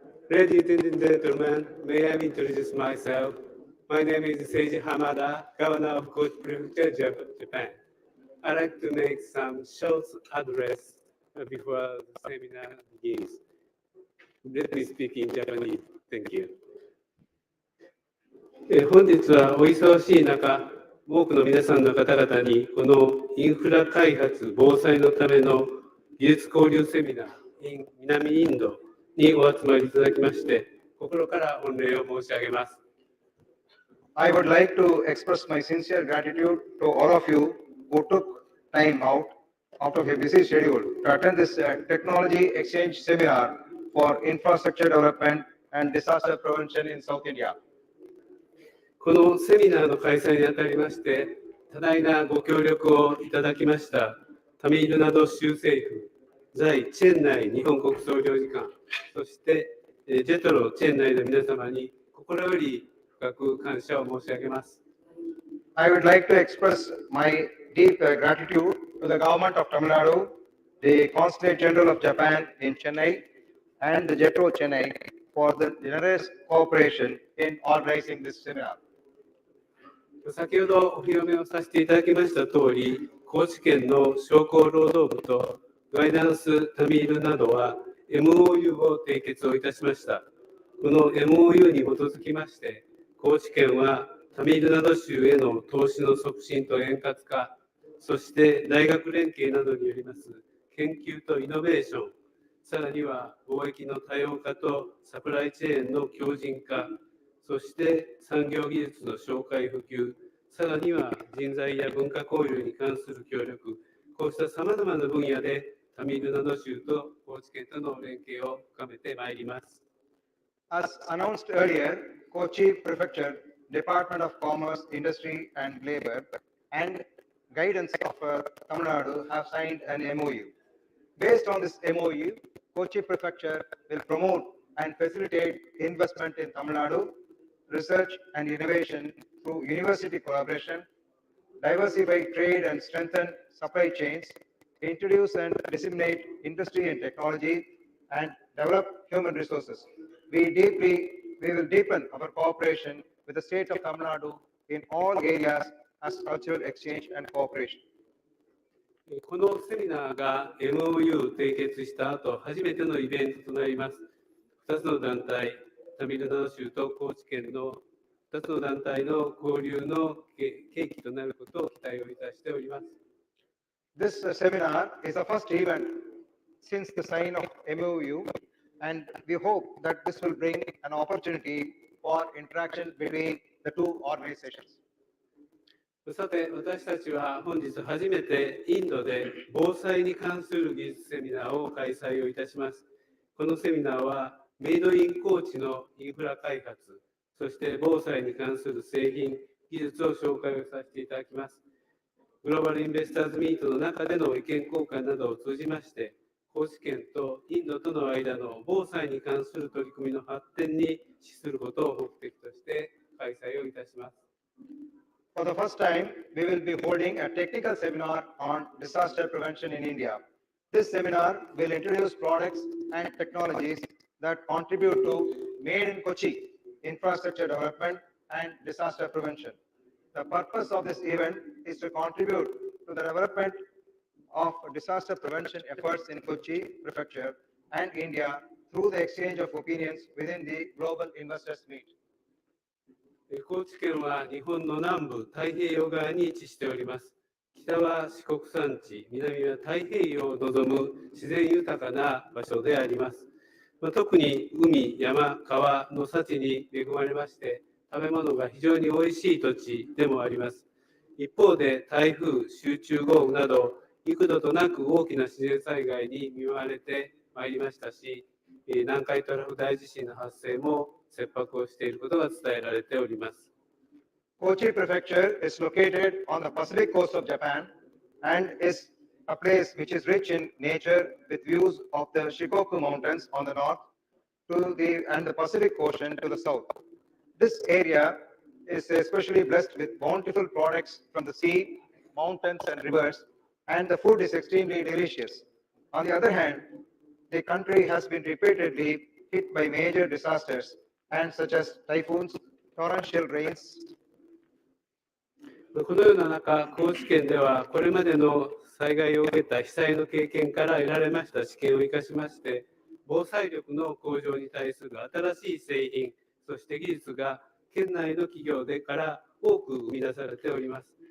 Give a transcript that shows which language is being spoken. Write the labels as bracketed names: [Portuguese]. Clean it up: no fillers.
[English] Ladies and gentlemen, may I introduce myself? My name is Seiji Hamada, Governor of Kochi Prefecture, Japan. I'd like to make some short address before the seminar begins. Let me speak in Japanese. Thank you. [Japanese] 本日はお忙しい中、多くの皆さんの方々にこのインフラ開発防災のための技術交流セミナー in 南インドにお集まりいただきまして、心から御礼を申し上げます。 [English] I would like to express my sincere gratitude to all of you who took time out of your busy schedule to attend this technology exchange seminar for infrastructure development and disaster prevention in South India. [Japanese] このセミナーの開催にあたりまして、多大なご協力をいただきましたタミルナド州政府、在チェンナイ日本国総領事館、そしてジェトロチェンナイの皆様に心より深く感謝を申し上げます。 [English] I would like to express my deep gratitude to the government of Tamil Nadu, the Consulate General of Japan in Chennai, and the JETRO Chennai for the generous cooperation in organizing this seminar. [Japanese] 先ほどお披露目をさせていただきました通り、高知県の商工労働部とガイダンスタミールなどは MOU を締結をいたしました。この MOU に基づきまして、高知県はタミルナド州への投資の促進と円滑化、そして大学連携などによります研究とイノベーション、さらには貿易の多様化とサプライチェーンの強靭化、そして産業技術の紹介普及、さらには人材や文化交流に関する協力、こうしたさまざまな分野でタミルナド州と高知県との連携を深めてまいります。 [English] As announced earlier, Kochi Prefecture, Department of Commerce, Industry and Labor, and guidance of Tamil Nadu have signed an MOU. Based on this MOU, Kochi Prefecture will promote and facilitate investment in Tamil Nadu, research and innovation through university collaboration, diversify trade and strengthen supply chains, introduce and disseminate industry and technology, and develop human resources. We will deepen our cooperation with the state of Tamil Nadu in all areas as cultural exchange and cooperation. [Japanese] このセミナーが MOU 締結した後、初めてのイベントとなります。 2つの団体、タミルナド州と高知県の2つの団体の交流の契機となることを期待をいたしております。 [English] This seminar is the first event since the sign of MOU, and we hope that this will bring an opportunity for interaction between the two organizations. [Japanese] さて、私たちは本日初めてインドで防災に関する技術セミナーを開催をいたします。このセミナーはメイドイン高知のインフラ開発、そして防災に関する製品、技術を紹介をさせていただきます。グローバルインベスターズミートの中での意見交換などを通じまして、高知県とインドとの間の防災に関する取り組みの発展に資することを目的として開催をいたします。 [English] For the first time, we will be holding a technical seminar on disaster prevention in India. This seminar will introduce products and technologies that contribute to Made in Kochi infrastructure development and disaster prevention. The purpose of this event is to contribute to the development of disaster prevention efforts in Kochi Prefecture and India through the exchange of opinions within the Global Investors Meet. [Japanese] 高知県は日本の南部太平洋側に位置しております。北は四国山地、南は太平洋を望む自然豊かな場所であります。特に海、山、川の幸に恵まれまして、食べ物が非常においしい土地でもあります。一方で台風、集中豪雨など幾度となく大きな自然災害に見舞われてまいりましたし、南海トラフ大地震の発生も切迫をしていることが伝えられております。 [English] Kochi Prefecture is located on the Pacific coast of Japan and is a place which is rich in nature with views of the Shikoku Mountains on the north and the Pacific Ocean to the south. This area is especially blessed with bountiful products from the sea, mountains and rivers, and the food is extremely delicious. On the other hand, the country has been repeatedly hit by major disasters, and such as typhoons, torrential rains, [Japanese] このような中、高知県ではこれまでの災害を受けた被災の経験から得られました知見を生かしまして、防災力の向上に対する新しい製品、そして技術が県内の企業でから多く生み出されております。